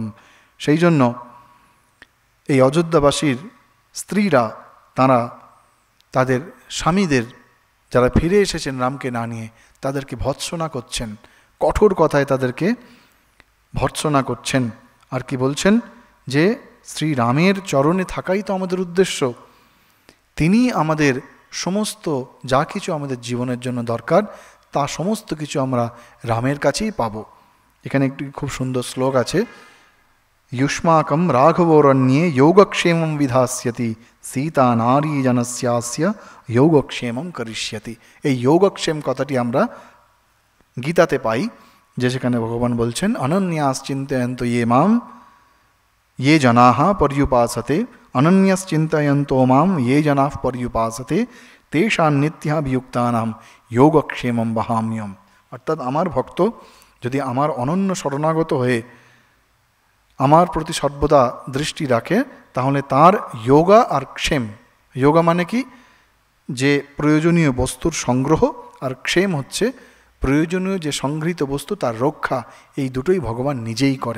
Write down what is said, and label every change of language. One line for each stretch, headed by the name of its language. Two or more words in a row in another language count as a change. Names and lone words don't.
Bangla: সেই জন্য এই অযোধ্যাবাসীর স্ত্রীরা তারা তাদের স্বামীদের, যারা ফিরে এসেছেন রামকে না নিয়ে, তাদেরকে ভৎসনা করছেন, কঠোর কথায় তাদেরকে ভৎসনা করছেন। আর কি বলছেন? যে শ্রীরামের চরণে থাকাই তো আমাদের উদ্দেশ্য, তিনি আমাদের সমস্ত যা কিছু আমাদের জীবনের জন্য দরকার তা সমস্ত কিছু আমরা রামের কাছেই পাব। এখানে একটি খুব সুন্দর শ্লোক আছে,
Sanskrit: युष्माकं राघवोरण्ये योगक्षेमं विधास्यति सीता नारी जनस्यास्य योगक्षेमं करिष्यति।
Bangla: এই যোগক্ষেম কথাটি আমরা গীতাতে পাই, যে সেখানে ভগবান বলছেন
Sanskrit: অনন্যাশ্চিন্তয়ন্ত ये मां ये जनाः पर्युपासते अनन्यश्चिन्तयन्तो मां ये जनाः पर्युपासते तेषां नित्याभियुक्तानां योगक्षेमं वहाम्यहम्।
Bangla: অর্থাৎ আমার ভক্ত যদি আমার অনন্য শরণাগত হয়ে আমার প্রতি সর্বদা দৃষ্টি রাখে, তাহলে তার যোগা আর ক্ষেম, যোগা মানে কি? যে প্রয়োজনীয় বস্তুর সংগ্রহ, আর ক্ষেম হচ্ছে প্রয়োজনীয় যে সংগৃহীত বস্তু তার রক্ষা, এই দুটোই ভগবান নিজেই করেন।